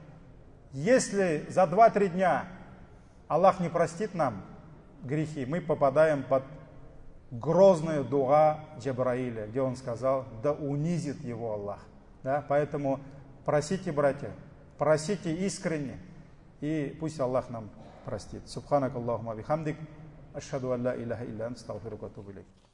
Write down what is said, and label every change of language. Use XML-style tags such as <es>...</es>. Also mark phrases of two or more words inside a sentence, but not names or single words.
<ru>Если за 2-3 дня Аллах не простит нам грехи, мы попадаем под грозную дуа Джабраиля, где он сказал: да унизит его Аллах. Да? Поэтому просите, братья, просите искренне, и пусть Аллах нам простит.</ru> <ar>سبحانك اللهم وبحمدك أشهد أن لا إله إلا أنت أستغفرك وأتوب إليك.</ar>